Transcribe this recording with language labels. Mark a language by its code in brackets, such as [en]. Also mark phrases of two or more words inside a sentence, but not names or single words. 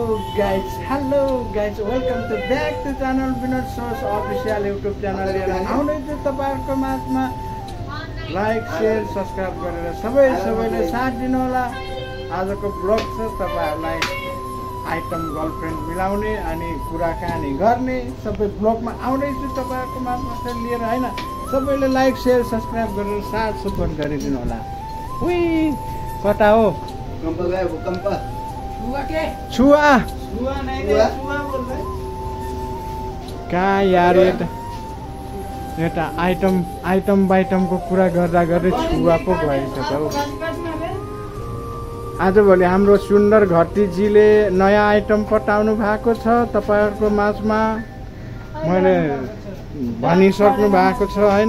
[en] Hello guys, welcome to back to channel Vinod Source official YouTube channel [ne] लिएर आउनुहुन्छ तपाईहरुको माझमा [en] like share subscribe [ne] गरेर सबैले साथ दिनु होला। आजको ब्लग छ तपाईहरुलाई आइटम गर्लफ्रेन्ड मिलाउने अनि कुराकानी गर्ने सबै ब्लगमा आउँदैछु तपाईहरुको माझमा लिएर हैन। सबैले [en] like share subscribe [ne] गरेर साथ सपोर्ट गरिदिनु होला। उई कता हो भूकंप गए भूकंप छुआ कहाँ यार यता आइटम बाइटमको कुरा गर्दा गर्दै छुवा पो गएछ त हौ। आजभोलि हाम्रो सुन्दर घरतीजीले नयाँ आइटम पठाउनु भएको छ तपाईहरुको माझमा। मैले भनिसक्नु भएको छ हैन।